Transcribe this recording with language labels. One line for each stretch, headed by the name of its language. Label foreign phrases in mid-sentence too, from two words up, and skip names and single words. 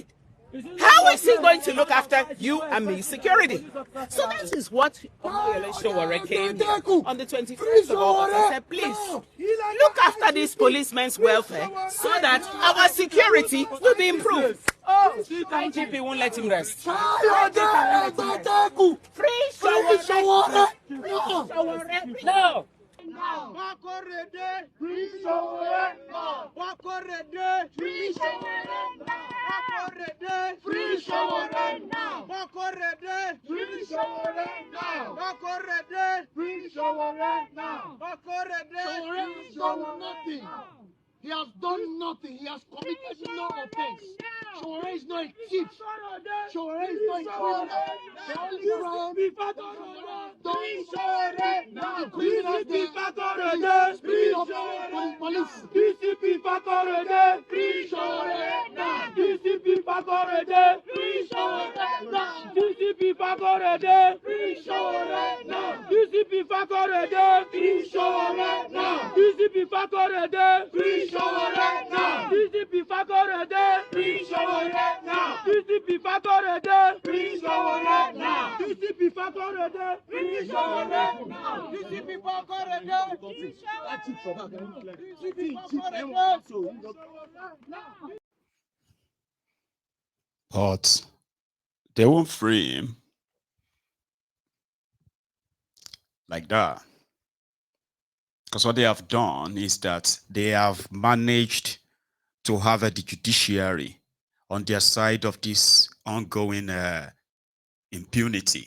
English: How is he going to look after you and me security? So that is what Omoyele Sowore came here on the 21st of August and said, please, look after these policemen's welfare so that our security will be improved. IGP won't let him rest. Free Sowore. No. Fakorede, free Sowore. Fakorede, free Sowore. Fakorede, free Sowore. Fakorede, free Sowore. Fakorede, free Sowore. Fakorede, free Sowore. Nothing. He has done nothing. He has committed no offense. Sowore is not a thief. Sowore is not a criminal. The only crime free Sowore. The criminals there free of police. DCP Fakorede, free Sowore. DCP Fakorede, free Sowore. DCP Fakorede, free Sowore. DCP Fakorede, free Sowore. DCP Fakorede, free Sowore. DCP Fakorede, free Sowore. DCP Fakorede, free Sowore. DCP Fakorede, free Sowore. DCP Fakorede, free Sowore. But they won't free him like that. Because what they have done is that they have managed to have the judiciary on their side of this ongoing impunity.